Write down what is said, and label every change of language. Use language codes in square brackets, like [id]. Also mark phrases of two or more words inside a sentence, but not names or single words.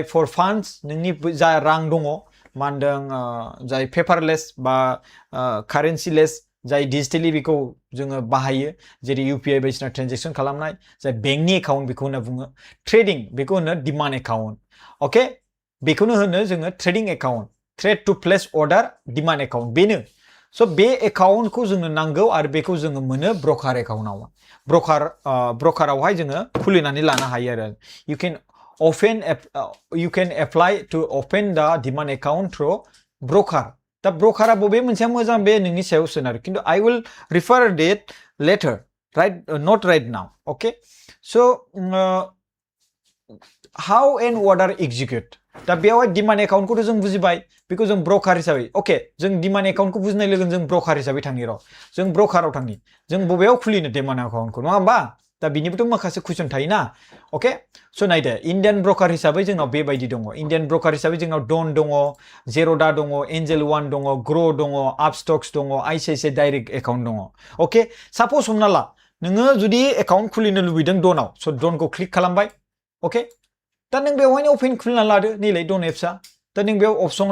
[en] for funds [brx] नोंनि जा रां दङ मा होनदों जाय पेपारलेस बा कारेन्सिलेस जाय डिजिटेलि बेखौ जोङो बाहायो जेरै UPI बायदिसिना ट्रेन्जेक्सन खालामनाय जाय बेंकनि एकाउन्ट बेखौ होनना बुङो ट्रेडिं बेखौ होनो डिमान्ड एकाउन्ट अके बेखौनो होनो जोङो [en] trading account trade to place order demand account [brx] बेनो स' बे एकाउन्टखौ जोंनो नांगौ आरो बेखौ जोङो मोनो ब्रकार एकाउन्टआव ब्रकारावहाय जोङो खुलिनानै लानो हायो आरो [en] you can apply to open the demand account through broker [brx] दा ब्रकारा बबे मोनसेया मोजां बे नोंनि सायाव सोनारो खिन्थु [en] I will refer it later not right now okay so how and order execute [brx] दा बेयावहाय डिमान्ड एकाउन्टखौथ' जों बुजिबाय बेखौ जों ब्रकार हिसाबै अके जों डिमान्ड एकाउन्टखौ बुजिनाय लोगो जों ब्रकार हिसाबै थांनि र' जों ब्रकाराव थांनि जों बबेयाव खुलिनो डिमान्ड एकाउन्टखौ नङा होमबा दा बिनिबोथ' माखासे कुइसन थायोना अके स' नायदो [en] Indian broker [brx] हिसाबै जोंनाव बेबायदि दङ [en] Indian broker [brx] हिसाबै जोंनाव डन दङ जेर'दा दङ एन्जेल वान दङ ग्र' दङ आपस्टक्स दङ ICICI डाइरेक्ट एकाउन्ट दङ अके साप'ज हमना ला नोङो जुदि एकाउन्ट खुलिनो लुबैदों डनाव स' डनखौ क्लिक खालामबाय अके दा नों बेवहायनो अपेन खुलिना लादो नैलाय डन एप्सआ दा नों बेयाव